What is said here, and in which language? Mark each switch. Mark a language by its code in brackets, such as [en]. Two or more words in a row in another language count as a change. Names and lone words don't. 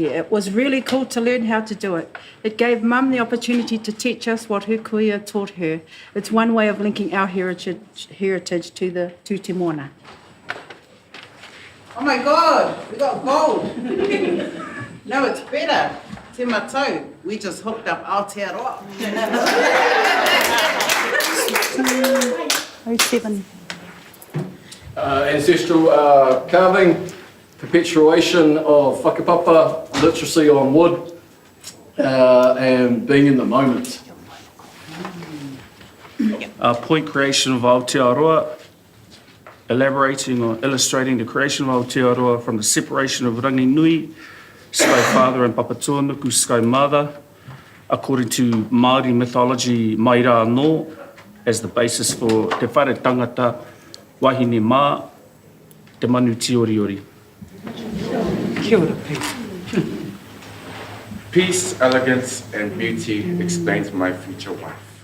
[en] It was really cool to learn how to do it. It gave Mum the opportunity to teach us what her kuia taught her. It's one way of linking our heritage to the Te Moana. Oh my God, we got gold. No, it's better. [mi] Te matau, [en] we just hooked up Aotearoa. 07. Ancestral carving, perpetuation of whakapapa, literacy on wood, and being in the moment. Point creation of Aotearoa, elaborating or illustrating the creation of Aotearoa from the separation of Rangi Nui, Sky Father and Papatūānuku, Sky Mother, according to Māori mythology Maira no, as the basis for Te Whare Tangata, Wahine Mā, Te Manu Tioriori. [mi] Kia ora, [en] peace. Peace, elegance, and beauty explains my future wife.